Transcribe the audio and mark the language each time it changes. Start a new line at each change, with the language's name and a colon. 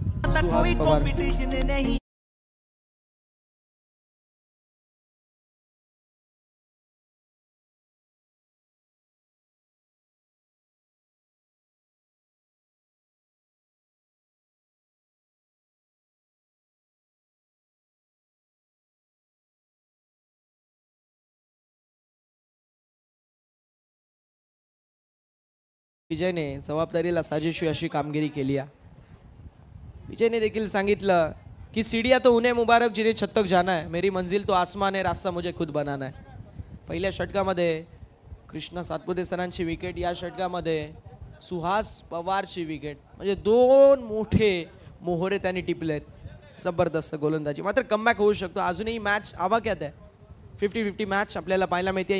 Marathi: सुहास पवार विजयने जबाबदारीला साजेशी अशी कामगिरी केली आहे. विजयने देखील सांगितलं की
Hindi: सीढ़ियां तो उन्हें मुबारक जिन्हें छत तक जाना है, मेरी मंजिल तो आसमान है, रास्ता मुझे खुद बनाना है.
Marathi: पहिल्या षटकामध्ये कृष्णा सातपुते सरांची विकेट, या षटकामध्ये सुहास पवारची विकेट, म्हणजे दोन मोठे मोहरे त्यांनी टिपलेत. जबरदस्त गोलंदाजी. मात्र कमबॅक होऊ शकतो. अजूनही मॅच आवाक्यात आहे. 50-50 मॅच आपल्याला पाहायला मिळते.